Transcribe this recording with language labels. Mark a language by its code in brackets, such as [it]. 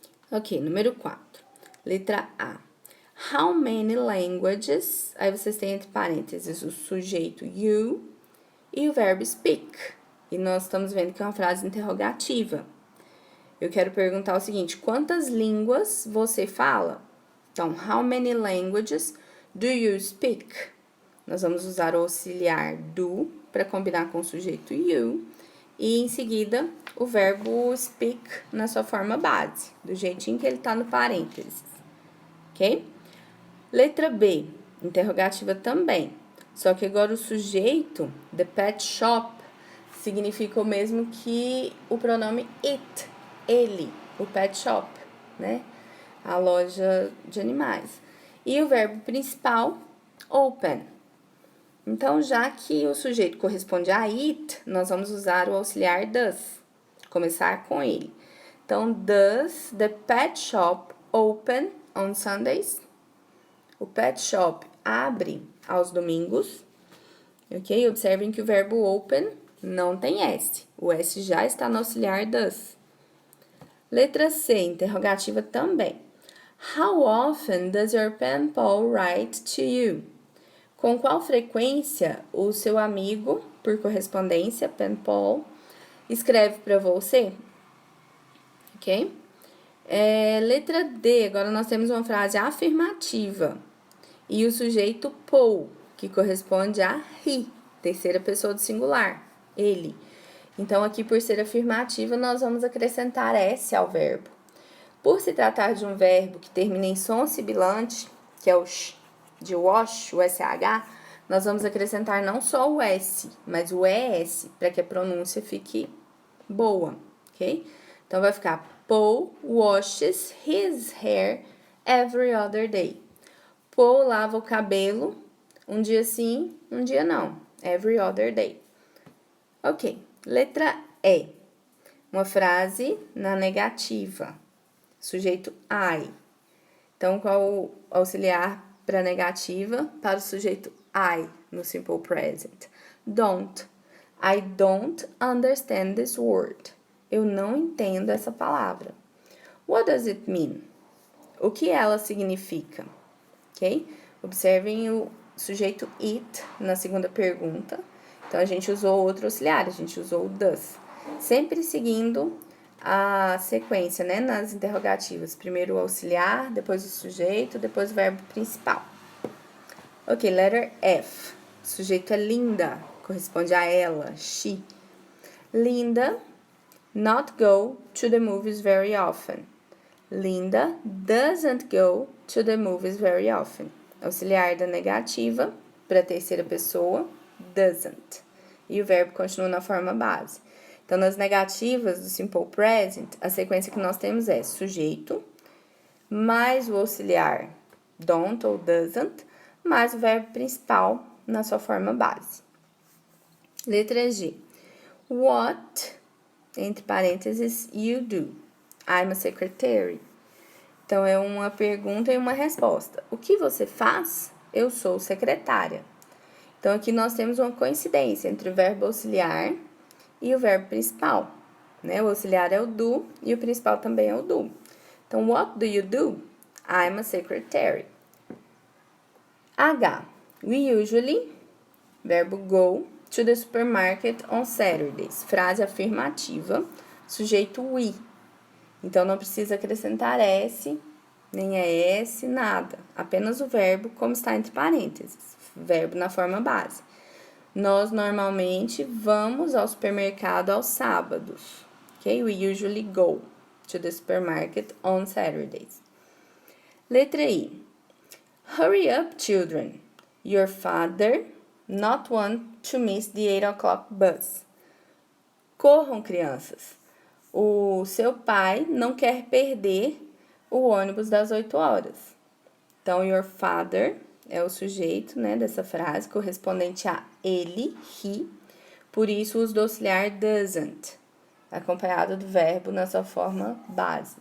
[pt] Ok, número 4. Letra A. [en] How many languages? [pt] Aí vocês têm entre parênteses o sujeito you E o verbo speak. E nós estamos vendo que é uma frase interrogativa. Eu quero perguntar o seguinte: quantas línguas você fala? Então, [en] how many languages do you speak? [pt] Nós vamos usar o auxiliar do para combinar com o sujeito you. E em seguida, o verbo speak na sua forma base, do jeitinho que ele está no parênteses. Ok? Letra B, interrogativa também. Só que agora o sujeito, the pet shop, significa o mesmo que o pronome it, ele, o pet shop, né? A loja de animais. E o verbo principal, open. Então, já que o sujeito corresponde a it, nós vamos usar o auxiliar does, começar com ele. Então, [en] does the pet shop open on Sundays? [pt] O pet shop abre aos domingos, ok? Observem que o verbo open não tem S. O S já está no auxiliar does. Letra C, interrogativa também. [en] How often does your pen pal write to you? [pt] Com qual frequência o seu amigo, por correspondência, pen pal, escreve para você? Ok? Letra D, agora nós temos uma frase afirmativa. E o sujeito Paul, que corresponde a he, terceira pessoa do singular, ele. Então, aqui, por ser afirmativa, nós vamos acrescentar S ao verbo. Por se tratar de um verbo que termina em som sibilante, que é o sh, de wash, o SH, nós vamos acrescentar não só o S, mas o ES, para que a pronúncia fique boa, ok? Então, vai ficar [en] Paul washes his hair every other day. [pt] Paul lava o cabelo um dia sim, um dia não. [en] Every other day. Ok. [pt] Letra E. Uma frase na negativa. Sujeito I. Então, qual o auxiliar para negativa? Para o sujeito I no simple present. Don't. [en] I don't understand this word. [pt] Eu não entendo essa palavra. [en] What does it mean? [pt] O que ela significa? Ok? Observem o sujeito it na segunda pergunta. Então, a gente usou outro auxiliar, a gente usou o does. Sempre seguindo a sequência, né, nas interrogativas. Primeiro o auxiliar, depois o sujeito, depois o verbo principal. Ok, [en] letter F. [pt] O sujeito é Linda, corresponde a ela, she. [en] Linda not go to the movies very often. Linda doesn't go to the movies very often. [pt] Auxiliar da negativa para a terceira pessoa, doesn't. E o verbo continua na forma base. Então, nas negativas do simple present, a sequência que nós temos é sujeito, mais o auxiliar don't ou doesn't, mais o verbo principal na sua forma base. Letra G. [en] What, [pt] entre parênteses, [en] you do? I'm a secretary. [pt] Então, é uma pergunta e uma resposta. O que você faz? Eu sou secretária. Então, aqui nós temos uma coincidência entre o verbo auxiliar e o verbo principal. Né? O auxiliar é o do e o principal também é o do. Então, [en] what do you do? I'm a secretary. H. We usually, [pt] verbo [en] go, to the supermarket on Saturdays. [pt] Frase afirmativa, sujeito we. Então, não precisa acrescentar S, nem é S, nada. Apenas o verbo como está entre parênteses. Verbo na forma base. Nós, normalmente, vamos ao supermercado aos sábados. Ok? [en] We usually go to the supermarket on Saturdays. [pt] Letra I. [en] Hurry up, children. Your father not want to miss the 8 o'clock bus. [pt] Corram, crianças. O seu pai não quer perder o ônibus das 8 horas. Então, your father é o sujeito, né, dessa frase, correspondente a ele, he. Por isso, o uso do auxiliar doesn't, acompanhado do verbo na sua forma base.